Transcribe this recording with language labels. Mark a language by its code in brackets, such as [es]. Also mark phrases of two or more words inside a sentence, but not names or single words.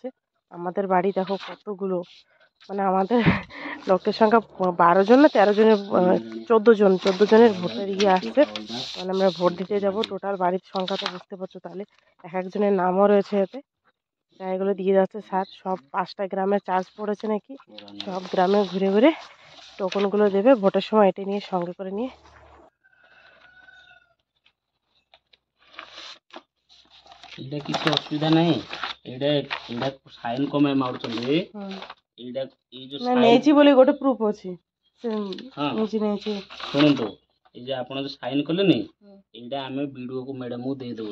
[bn] আমাদের বাড়ি দেখো কতগুলো, মানে আমাদের লোকের সংখ্যা 12 জন না 13 জনের, 14 জনের ভোটের আসছে। মানে আমরা ভোট দিতে যাব। টোটাল বাড়ির সংখ্যা তো বুঝতে পারছো, তাহলে এক একজনের নামও রয়েছে এতে। তাই এগুলো দিয়ে যাচ্ছে স্যার। সব 5টা গ্রামে চার্জ পড়েছে নাকি, সব গ্রামে ঘুরে ঘুরে টোকনগুলো দেবে ভোটের সময়, এটা নিয়ে সঙ্গে করে নিয়ে। [or] ଏଇଟା କିଛି ଅସୁବିଧା ନାହିଁ। ଏଇଟା ଏଇଟା ସାଇନ୍ କଣ ପାଇଁ ମାରୁଛନ୍ତି? ଏଇଟା ଏଇ ଯୋଉ ନା ନେଇଛି ବୋଲି ଗୋଟେ ପ୍ରୁଫ୍ ଅଛି, ସେ ହଁ ନେଇଛି। ଶୁଣନ୍ତୁ, ଏଇ ଯେ ଆପଣ ଯୋଉ ସାଇନ୍ କଲେନି, ଏଇଟା ଆମେ ବିଡିଓକୁ ମ୍ୟାଡାମକୁ ଦେଇଦେବୁ।